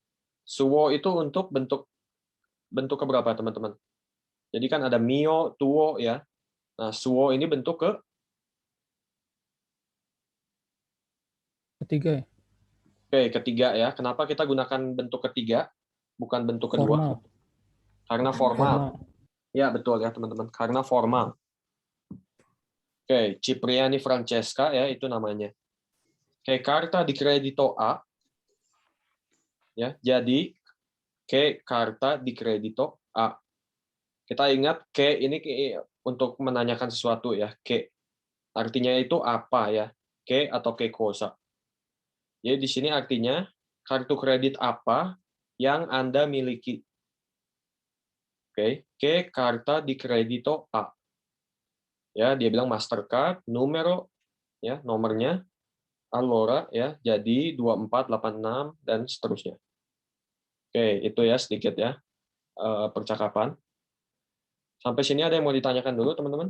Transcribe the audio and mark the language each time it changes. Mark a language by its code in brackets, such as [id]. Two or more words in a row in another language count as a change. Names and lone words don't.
[id] Suo itu untuk bentuk keberapa, teman-teman? Jadi kan ada mio, tuo ya. Nah, suo ini bentuk Ketiga ya. Oke, ketiga ya. Kenapa kita gunakan bentuk ketiga, bukan bentuk kedua? Formal. Karena formal. Ya, betul ya, teman-teman. Karena formal. Oke, Cipriani Francesca ya, itu namanya. Oke, [it] carta di credito A. Ya, jadi ke carta di credito A. [id] Kita ingat ke ini untuk menanyakan sesuatu ya, ke. Artinya itu apa ya? Ke atau [it] ke cosa. [id] Jadi di sini artinya kartu kredit apa yang Anda miliki. [it] Oke, ke carta di credito A. [id] Ya, dia bilang Mastercard, numero ya, nomornya, allora ya, jadi 2486 dan seterusnya. Oke, itu ya sedikit ya percakapan. Sampai sini ada yang mau ditanyakan dulu, teman-teman?